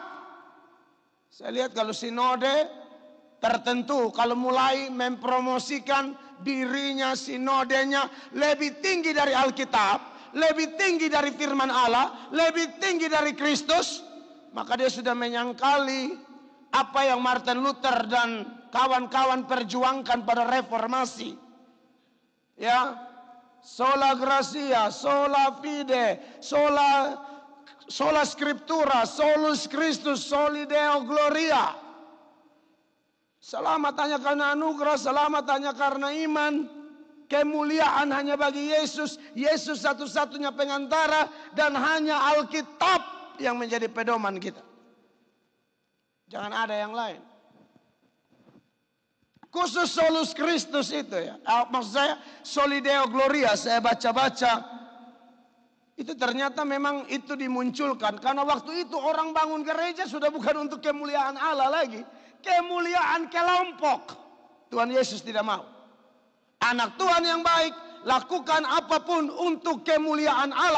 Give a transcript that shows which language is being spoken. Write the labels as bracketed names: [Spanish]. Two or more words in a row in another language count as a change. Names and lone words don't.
[Indonesian] Saya lihat kalau sinode tertentu kalau mulai mempromosikan dirinya, sinodenya lebih tinggi dari Alkitab, lebih tinggi dari firman Allah, lebih tinggi dari Kristus, maka dia sudah menyangkali apa yang Martin Luther dan kawan-kawan perjuangkan pada reformasi. Ya, [Latin] sola gratia, sola fide, sola scriptura, solus Christus, soli Deo gloria. [Indonesian] Selamat hanya karena anugerah, selamat hanya karena iman. Kemuliaan hanya bagi Yesus. Yesus satu-satunya pengantara dan hanya Alkitab yang menjadi pedoman kita. Jangan ada yang lain. Khusus [Latin] solus Christus [Indonesian] itu ya. Maksud saya [Latin] soli Deo gloria, [Indonesian] saya baca-baca. Itu ternyata memang itu dimunculkan. Karena waktu itu orang bangun gereja sudah bukan untuk kemuliaan Allah lagi. Kemuliaan kelompok. Tuhan Yesus tidak mau. Anak Tuhan yang baik lakukan apapun untuk kemuliaan Allah.